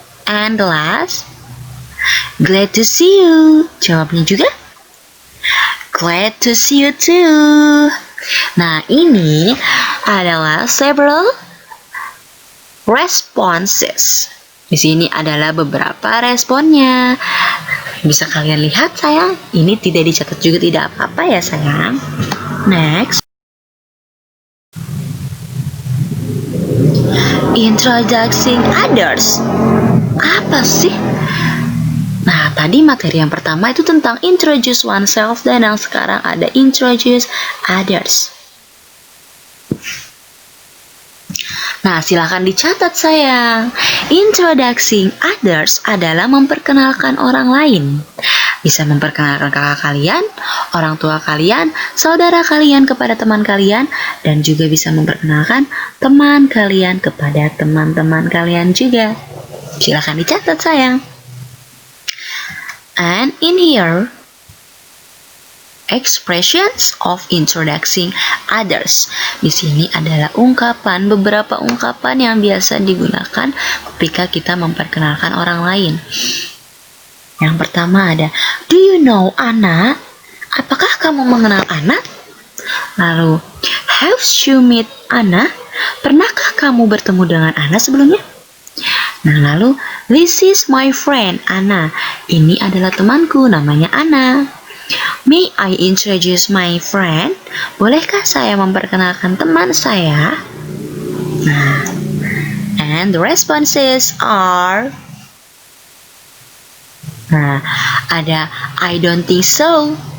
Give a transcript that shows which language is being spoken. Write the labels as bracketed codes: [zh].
[en] And the last, glad to see you. [id] Jawabnya juga [en] glad to see you too. [id] Nah, ini adalah [en] several responses. [id] Di sini adalah beberapa responnya. Bisa kalian lihat sayang, ini tidak dicatat juga tidak apa-apa ya sayang. [en] Next. Introducing others. [id] Apa sih? Nah, tadi materi yang pertama itu tentang [en] introduce oneself, [id] dan yang sekarang ada [en] introduce others. [id] Nah, silahkan dicatat sayang. [en] Introducing others [id] adalah memperkenalkan orang lain. Bisa memperkenalkan kakak kalian, orang tua kalian, saudara kalian kepada teman kalian, dan juga bisa memperkenalkan teman kalian kepada teman-teman kalian juga. Silahkan dicatat sayang. [en] And in here, expressions of introducing others. [id] Di sini adalah beberapa ungkapan yang biasa digunakan ketika kita memperkenalkan orang lain. Yang pertama ada, [en] do you know Ana? [id] Apakah kamu mengenal Ana? Lalu, [en] have you met Ana? [id] Pernahkah kamu bertemu dengan Ana sebelumnya? Nah, lalu, [en] this is my friend Ana. [id] Ini adalah temanku, namanya Ana. [en] May I introduce my friend? [id] Bolehkah saya memperkenalkan teman saya? [en] Nah, and the responses are, nah, ada I don't think so.